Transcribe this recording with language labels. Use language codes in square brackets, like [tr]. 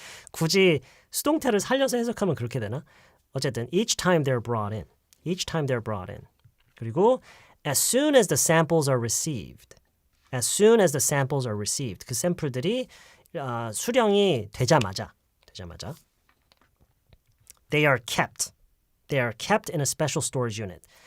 [ko] 굳이 수동태를 살려서 해석하면 그렇게 되나? 어쨌든 [en] each time they're brought in. Each time they're brought in. [ko] 그리고 [en] as soon as the samples are received. As soon as the samples are received. [ko] 그 샘플들이 수령이 되자마자 [en] They are kept. They are kept in a special storage unit.